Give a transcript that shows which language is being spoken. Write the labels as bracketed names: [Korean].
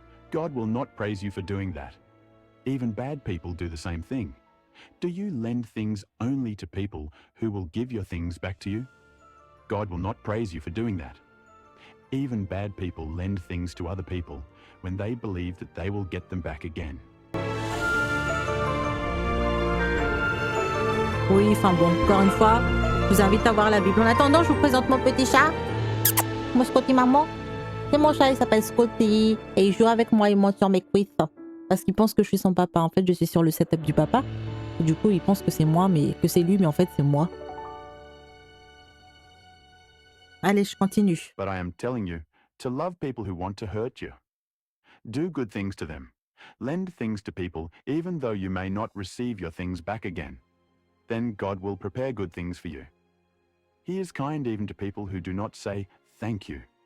[English] God will not praise you for doing that. Even bad people do the same thing. Do you lend things only to people who will give your things back to you? God will not praise you for doing that. Even bad people lend things to other people when they believe that they will get them back again. [French] Oui, enfin bon, encore une fois, je vous invite à voir la Bible. En attendant, je vous présente mon petit chat. Mon Scotty maman. C'est mon chat, il s'appelle Scotty. Et il joue avec moi, il monte sur mes cuisses. Parce qu'il pense que je suis son papa. En fait, je suis sur le setup du papa. Et du coup, il pense que c'est moi, mais que c'est lui, mais en fait, c'est moi. Allez, je continue. [English] But I am telling you to love people who want to hurt you. Do good things to them. Lend things to people even though you may not receive your things back again. Then God will prepare good things for you. He is kind even to people who do not say thank you.